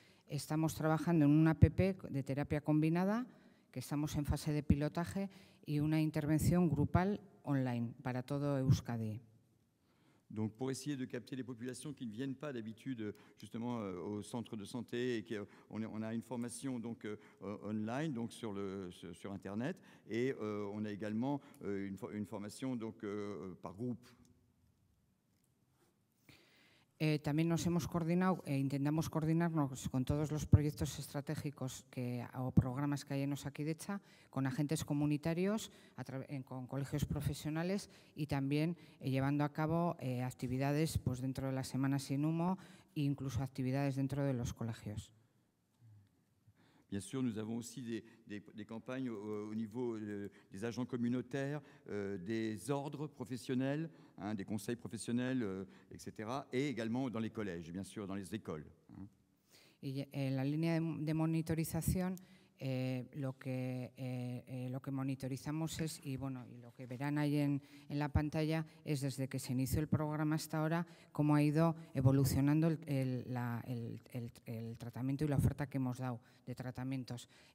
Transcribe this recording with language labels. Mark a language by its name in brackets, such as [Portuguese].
[Spanish] Estamos trabajando en una app de terapia combinada, que estamos en fase de pilotaje, y una intervención grupal online para todo Euskadi. [French] Donc, pour essayer de capter les populations qui ne viennent pas d'habitude justement au centre de santé, et on a une formation donc online, donc sur Internet, et on a également une formation donc par groupe. [Spanish] También nos hemos coordinado intentamos coordinarnos con todos los proyectos estratégicos o programas que hay en Osakidetza, con agentes comunitarios, con colegios profesionales y también llevando a cabo actividades pues, dentro de la Semana Sin Humo e incluso actividades dentro de los colegios. [French] Bien sûr, nous avons aussi des campagnes au niveau des agents communautaires, des ordres professionnels, des conseils professionnels, etc. Et également dans les collèges, bien sûr, dans les écoles. [Spanish] Y en la línea de monitorización, lo que monitorizamos es, y lo que verán ahí en la pantalla, es desde que se inició el programa hasta ahora, cómo ha ido evolucionando el tratamiento y la oferta que hemos dado de tratamientos.